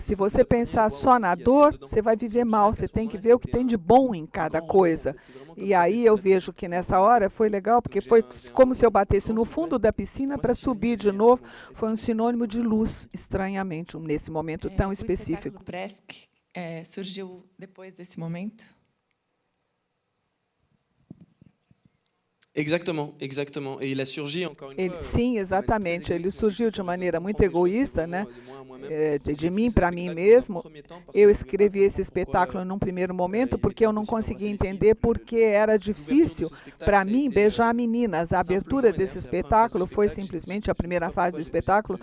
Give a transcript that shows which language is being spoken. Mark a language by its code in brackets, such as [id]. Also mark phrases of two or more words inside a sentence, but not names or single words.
[pt] Se você pensar só na dor, você vai viver mal, você tem que ver o que tem de bom em cada coisa. E aí eu vejo que nessa hora foi legal, porque foi como se eu batesse no fundo da piscina para subir de novo. Foi um sinônimo de luz, estranhamente, nesse momento tão específico. O Bresk surgiu depois desse momento? [fr] Exactement. Et il a surgi encore une fois. [pt] Sim, exatamente. Ele surgiu de maneira muito egoísta, né? De mim para mim mesmo. Eu escrevi esse espetáculo num primeiro momento porque eu não conseguia entender porque era difícil para mim beijar meninas. A abertura desse espetáculo foi simplesmente a primeira fase do espetáculo.